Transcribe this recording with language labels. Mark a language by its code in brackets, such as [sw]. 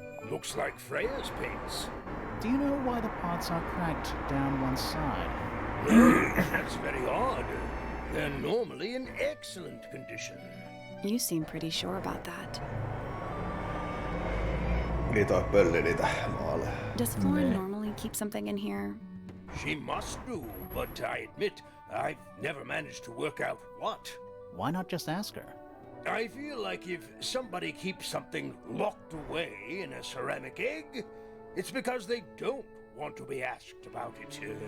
[en] Looks like Freya's paints. Do you know why the pots are cracked down one side? That's very odd. They're normally in excellent condition. You seem pretty sure about that. [fi] Niin toi pölli niitä maalle. [en] Does Flora normally keep something in here? She must do, but I admit I've never managed to work out what. Why not just ask her? I feel like if somebody keeps something locked away in a ceramic egg, it's because they don't want to be asked about it.